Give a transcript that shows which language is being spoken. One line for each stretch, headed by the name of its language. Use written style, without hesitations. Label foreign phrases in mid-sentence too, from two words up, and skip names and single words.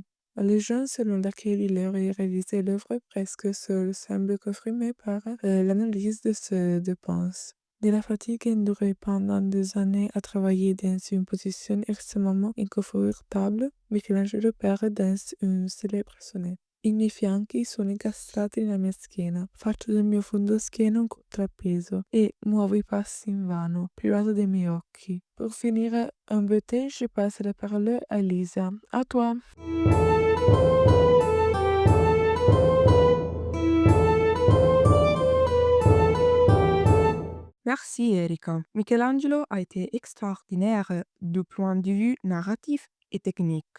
French: La légende selon laquelle il aurait réalisé l'œuvre presque seul semble confirmée par l'analyse de ses dépenses. De la fatigue endurée pendant des années à travailler dans une position extrêmement inconfortable, Michelangelo perd dans une célèbre sonnette, signifiant
Italian: che sono incastrati nella mia schiena, faccio del mio fondo schiena un contrappeso e muovo i passi invano, privato dei miei occhi.
French: Pour finire en beauté, je passe la parole à Lisa. À toi! Merci Erika. Michelangelo a été extraordinaire du point de vue narratif et technique.